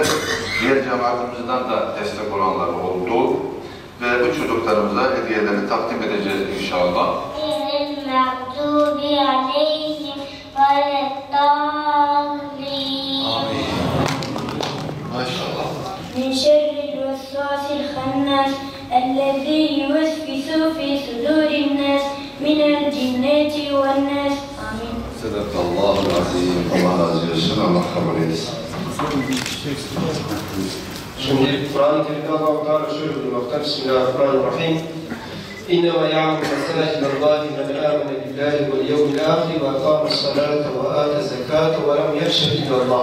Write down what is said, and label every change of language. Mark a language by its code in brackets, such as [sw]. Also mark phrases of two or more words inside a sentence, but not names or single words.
[tr] Diğer cemaatimizden de destek olanlar oldu. Ve bu çocuklarımıza hediyelerini takdim edeceğiz inşallah. Maşallah. [ar] من شر الوسواس الخناس الذي يوسوس في صدور الناس من الجنة والناس. آمين. صدق الله العظيم. [tr] Allah razı olsun. Allah kabul etsin. Şimdi Kur'an-ı Kerim'de Allah-u Teala şöyle buyurmakta. [ar] بسم الله الرحمن الرحيم. إنما يعمر مساجد الله من آمن بالله واليوم الآخر وأقام الصلاة وآتى الزكاة ولم يخش إلا الله.